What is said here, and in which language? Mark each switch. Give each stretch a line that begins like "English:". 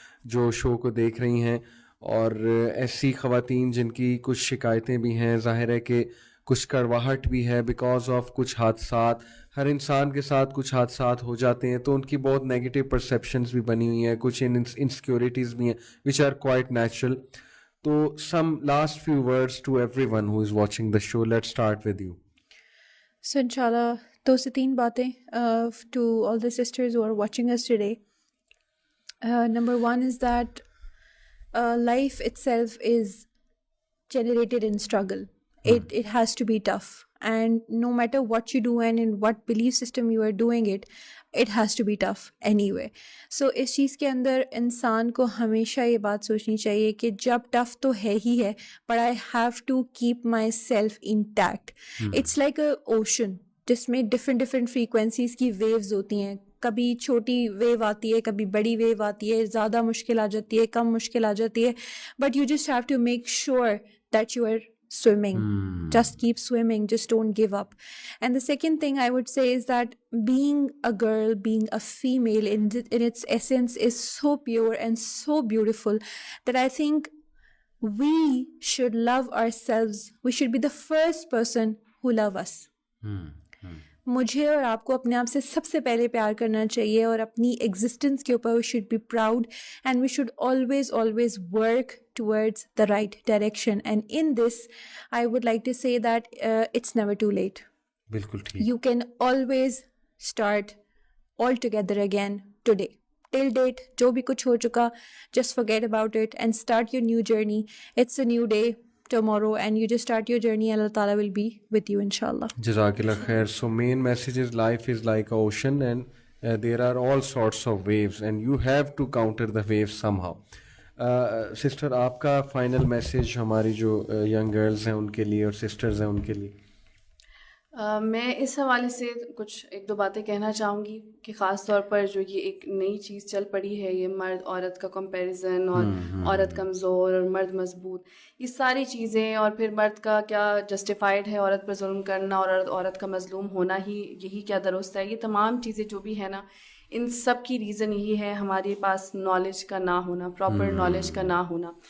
Urdu: جو شو کو دیکھ رہی ہیں, اور ایسی خواتین جن کی کچھ شکایتیں بھی ہیں, ظاہر ہے کہ کچھ کڑواہٹ بھی ہے بیکاز آف کچھ حادثات, ہر انسان کے ساتھ کچھ حادثات ہو جاتے ہیں تو ان کی بہت نیگیٹو پرسیپشنز بھی بنی ہوئی ہیں, کچھ انسیکیورٹیز بھی ہیں
English: Which are quite natural. تو some last few words to everyone who is watching the show. Let's start with you. So inshallah, 2
Urdu: سے 3 باتیں
English: to all the sisters who are watching us today. Number 1 is that life itself is generated in struggle. It has to be tough, and no matter what you do and in what belief system you are doing it has to be tough anyway.
Urdu: So اس چیز کے اندر انسان کو ہمیشہ یہ بات سوچنی چاہیے کہ جب ٹف تو ہے ہی ہے,
English: but I have to keep myself intact. It's like a ocean
Urdu: جس میں
English: different frequencies کی waves
Urdu: ہوتی ہیں. کبھی چھوٹی ویو آتی ہے, کبھی بڑی ویو آتی ہے, زیادہ مشکل آ جاتی ہے, کم مشکل آ جاتی ہے,
English: but you just have to make sure that you are swimming. Just keep swimming, just don't give up. And the second thing I would say is that being a girl, being a female in its essence is so pure and so beautiful that I think we should love ourselves. We should be the first person who love us.
Urdu: مجھے اور آپ کو اپنے آپ سے سب سے پہلے پیار کرنا چاہیے, اور اپنی ایگزسٹنس کے اوپر
English: we should be proud and we should always work towards the right direction. And in this I would like to say that it's never too late.
Urdu: بالکل ٹھیک.
English: You can always start all together again today. Till date
Urdu: جو بھی کچھ ہو چکا,
English: just forget about it and start your new journey. It's a new day tomorrow and you just start your journey. Allah Ta'ala will be with you inshallah. Jazakallah khair. So main message is life is like an ocean and there are all sorts of waves and you have to counter the waves somehow.
Urdu: Sister آپ کا final message ہماری جو young girls ہیں ان کے لیے اور sisters ہیں ان کے لیے. میں اس حوالے سے کچھ 1-2 باتیں کہنا چاہوں گی کہ خاص طور پر جو یہ ایک نئی چیز چل پڑی ہے, یہ مرد عورت کا کمپیریزن اور عورت کمزور اور مرد مضبوط, یہ ساری چیزیں, اور پھر مرد کا کیا جسٹیفائڈ ہے عورت پر ظلم کرنا اور عورت کا مظلوم ہونا ہی یہی کیا درست ہے, یہ تمام چیزیں جو بھی ہیں نا, ان سب کی ریزن یہی ہے ہمارے پاس نالج کا نہ ہونا, پراپر نالج کا نہ ہونا.